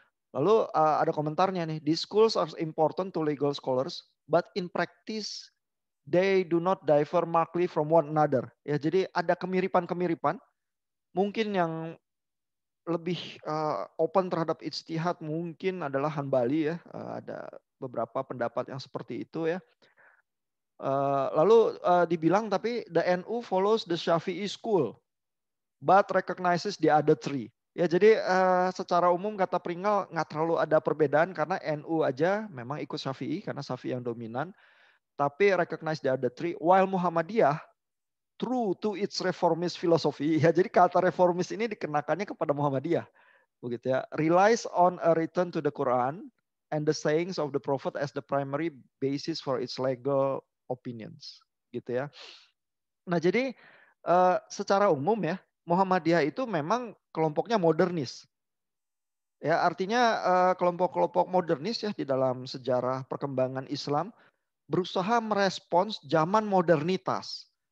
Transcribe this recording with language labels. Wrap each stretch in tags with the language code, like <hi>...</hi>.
<id>Lalu ada komentarnya nih,</id> <en>these schools are important to legal scholars, but in practice they do not differ markedly from one another.</en> <id>Ya, jadi ada kemiripan-kemiripan. Mungkin yang lebih open terhadap ijtihad mungkin adalah Hanbali ya, ada beberapa pendapat yang seperti itu ya. Lalu dibilang tapi</id> <en>the NU follows the Syafi'i school, but recognizes the other three.</en> <id>Ya jadi secara umum kata Pringle nggak terlalu ada perbedaan karena NU aja memang ikut Syafi'i karena Syafi'i yang dominan, tapi</id> <en>recognize the other three. While Muhammadiyah true to its reformist philosophy,</en> <id>ya jadi kata reformis ini dikenakannya kepada Muhammadiyah, begitu ya.</id> <en>Relies on a return to the Quran and the sayings of the Prophet as the primary basis for its legal opinions,</en> <id>gitu ya. Nah jadi secara umum ya Muhammadiyah itu memang kelompoknya modernis. Ya artinya kelompok-kelompok modernis ya di dalam sejarah perkembangan Islam berusaha merespons zaman modernitas.</id>